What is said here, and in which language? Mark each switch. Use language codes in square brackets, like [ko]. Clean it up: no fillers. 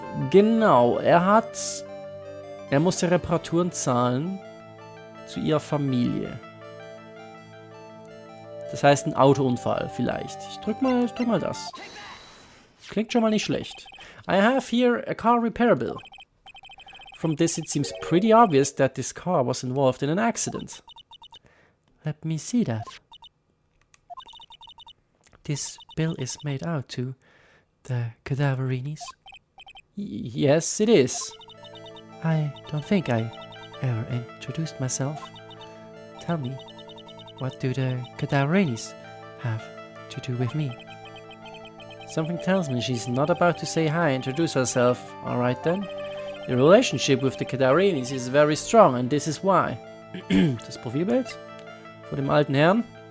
[de] Genau, er musste Reparaturen zahlen zu ihrer Familie. Das heißt ein Autounfall vielleicht. Ich drück mal das. Klingt schon mal nicht schlecht. [en] I have here a car repair bill. From this it seems pretty obvious that this car was involved in an accident. Let me see that. This bill is made out to the Cadaverinis. Yes, it is. I don't think I ever introduced myself. Tell me, what do the Cadaverinis have to do with me? Something tells me she's not about to say hi and introduce herself. Alright then. The relationship with the Cadaverinis is very strong and this is why. [de] Das Profilbild von dem alten Herrn.